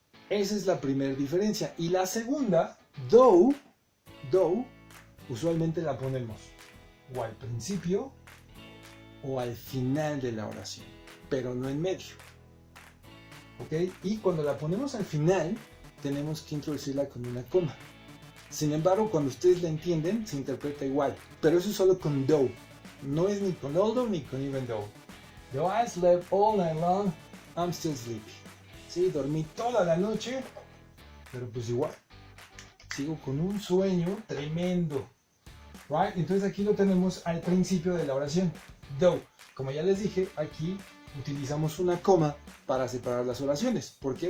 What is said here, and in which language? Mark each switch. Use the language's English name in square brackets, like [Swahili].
[Spanish] Esa es la primera diferencia. Y la segunda, though, usualmente la ponemos o al principio o al final de la oración, pero no en medio. ¿Ok? Y cuando la ponemos al final, tenemos que introducirla con una coma. Sin embargo, cuando ustedes la entienden, se interpreta igual. Pero eso es solo con though. No es ni con although ni con even though. [English] Though I slept all night long, I'm still sleepy. [Spanish] Sí, dormí toda la noche, pero pues igual. Sigo con un sueño tremendo. [English] Right? [Spanish] Entonces aquí lo tenemos al principio de la oración. Though. Como ya les dije, aquí utilizamos una coma para separar las oraciones. ¿Por qué?